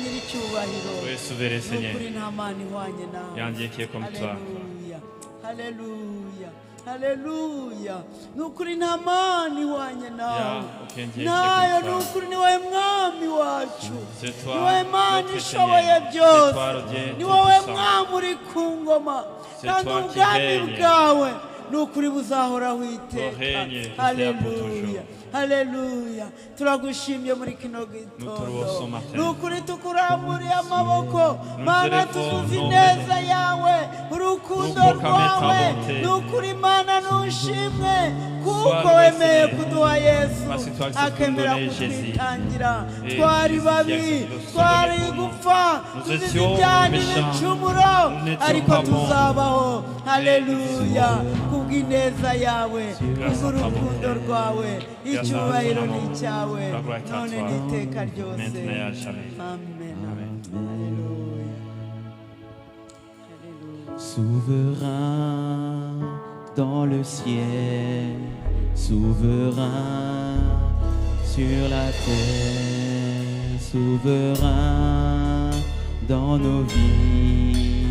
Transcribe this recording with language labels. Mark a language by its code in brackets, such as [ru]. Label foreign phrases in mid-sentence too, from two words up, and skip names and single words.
[rw] icyubahiro [fr] Tu es souverain, Seigneur. [rw] nukuri nta mana ihwanye nawe [fr] Il y a un Dieu qui est comme toi. [rw] haleluya haleluya nukuri nta mana ihwanye [fr] Il y [rw] nawe [fr] a aucun Dieu qui [rw] nayo [fr] est comme toi. [rw] nukuri ni wowe mwami wacu [fr] C'est [rw] ni [fr] toi, [rw] wowe mana [fr] notre [rw] ishoboye [fr] Seigneur. [rw] byose [fr] C'est toi, le Dieu [rw] ni wowe [fr] tout-puissant. [rw] mwami uri ku ngoma [fr] C'est [rw] kandi [fr] toi qui [rw] ubwami [fr] règnes. [rw] bwawe ni ukuri buzahoraho iteka [fr] règne, c'est [rw] haleluya [fr] pour toujours. [rw] haleluya turagushimye muri kino [fr] Nous te [rw] gitondo [fr] louons, Martin. [rw] ni ukuri tukuramburiye amaboko [fr] Nous [rw] mana [fr] te lèvons [rw] tuzuze [fr] nos [rw] ineza yawe urukundo [fr] Nous proclamons ta [rw] rwawe [fr] bonté. [rw] ni ukuri mana nushimwe kuko [fr] Sois [rw] wemeye [fr] loué, [rw] kuduha yesu [fr] Parce que toi qui acceptes de [rw] akemera [fr] nous donner Jésus. [rw] kutwitangira [fr] Et [rw] twari [fr] Jésus qui [rw] babi [fr] accepte de nous [rw] twari [fr] sauver pour nous. [rw] gupfa [fr] Nous [rw] tuzize [fr] étions [rw] ibyaha [fr] méchants. [rw] n'ibicumuro [fr] Nous n'étions [rw] ariko [fr] pas bons. [rw] tuzabaho haleluya [fr] Jésus. [rw] kubw'ineza yawe [fr] Grâce à ta [rw] kubw'urukundo [fr] bonté. [rw] rwawe [fr] Grâce à [rw] icyubahiro [fr] ton [rw] ni [fr] amour. [rw] icyawe [fr] La gloire est à [rw] none [fr] toi. [rw] n'iteka ryose [fr] Maintenant et à jamais. [rw] amen [fr] Amen. [rw] haleluya [fr] Souverain dans le ciel, souverain sur la terre, souverain dans nos vies.